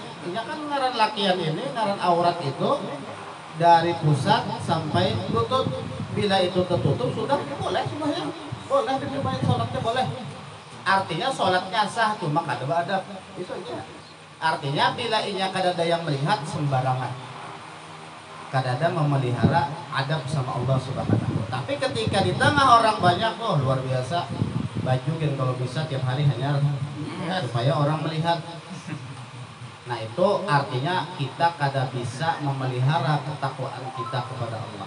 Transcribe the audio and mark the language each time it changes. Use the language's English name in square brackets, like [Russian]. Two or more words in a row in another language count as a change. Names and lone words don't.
[Banjar] Ini kan ngaran lakian ini, ngaran aurat itu dari pusat sampai lutut. Bila itu tertutup sudah boleh sembahyang, boleh diperbanyak sholatnya boleh. Artinya sholatnya sah, cuma kada beradab. Itu aja. Artinya bila inya kada ada yang melihat sembarangan, kada ada memelihara adab sama Allah Subhanahu. Tapi ketika di tengah orang banyak, oh luar biasa. Baju kan kalau bisa tiap hari hanya supaya orang melihat. Nah itu artinya kita kada bisa memelihara ketakwaan kita kepada Allah.